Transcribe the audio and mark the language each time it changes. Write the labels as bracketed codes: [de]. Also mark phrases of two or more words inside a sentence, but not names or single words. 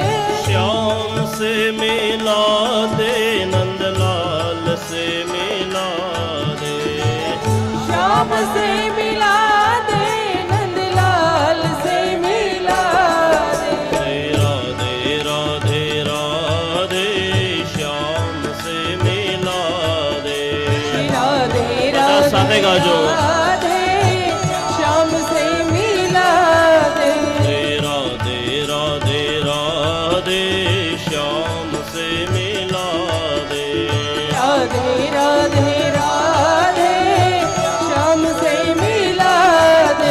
[hi] श्याम से मिला दे नंदलाल से मिला दे श्याम से मिला दे नंदलाल से मिला दे राधे राधे राधे श्याम से मिला दे राधे [gu] બધા સાથે ગાજો [hi] राधे श्याम से मिला दे राधे राधे राधे श्याम से मिला दे राधे राधे राधे श्याम से मिला दे